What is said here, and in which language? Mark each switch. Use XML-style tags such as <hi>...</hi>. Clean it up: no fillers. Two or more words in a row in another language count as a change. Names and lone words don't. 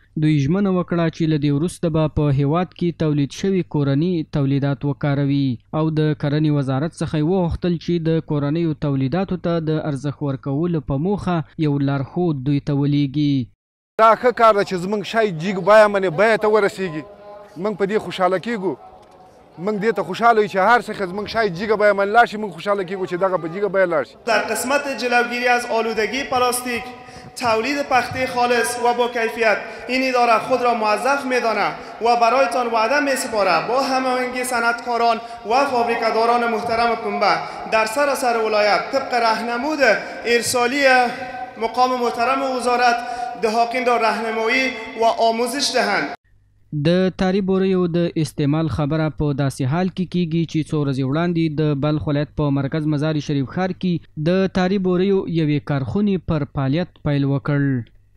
<ps>دوی ژمنه وکړه چې له دې وروسته به په هیواد کې تولید شوي کورني تولیدات وکاروي او د کرنې وزارت څخه یې وغوښتل چې د کورنیو تولیداتو ته د ارزښت ورکولو په موخه یو لارښود دوی ته ولیږي. دا ښه کار ده چې زموږ شی جګ بیه منې بیې ته ورسیږي. موږ په دې خوشحاله کېږو، موږ دې ته خوشحاله یو چې هر څه زموږ شی جګه بیه من لاړ شي، موږ خوشحاله کېږو چې دغه په جګه بیه لاړ شي.</ps> <fa>در قسمت جلوگیری از آلودگی پلاستیک، تولید پخته خالص و با کیفیت این اداره خود را موظف می‌داند و برایتان وعده می‌سپارد با هماهنگی صنعتکاران و فابریکه‌داران محترم پنبه در سراسر ولایت طبق راهنمود ارسالی مقام محترم وزارت دهاقین را راهنمایی و آموزش دهند.</fa> <ps>د تاري بوریو د استعمال خبره په داسې حال کې کیږي چې څو ورځې وړاندې د بلخ ولایت په مرکز مزار شریف ښار کې د تاري بوریو یوې کارخونې پر فعالیت پیل وکړ.</ps>